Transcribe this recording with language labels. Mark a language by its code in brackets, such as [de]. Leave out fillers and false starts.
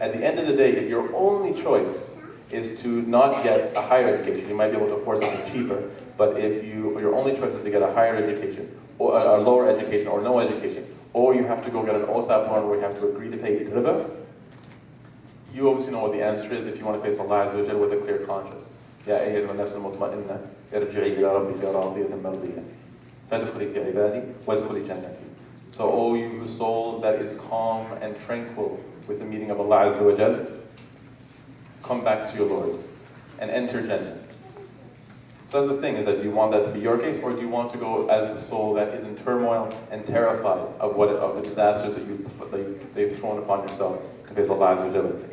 [en] At the end of the day, if your only choice is to not get a higher education, you might be able to afford something cheaper. But if your only choice is to get a higher education, or a lower education, or no education, or you have to go get an OSAP loan where you have to agree to pay riba, you obviously know what the answer is if you want to face Allah Azza wa Jal with a clear conscience. [ar] يا أيها النفس المطمئنة ارجعي إلى ربك راضية مرضية فادخلي في عبادي وادخلي جنتي. [en] So, O you whose soul that is calm and tranquil with the meeting of Allah Azza wa Jal, come back to your Lord and enter Jannah. So that's the thing, is that do you want that to be your case, or do you want to go as the soul that is in turmoil and terrified of the disasters that they've thrown upon yourself to face Allah Azza wa Jalla?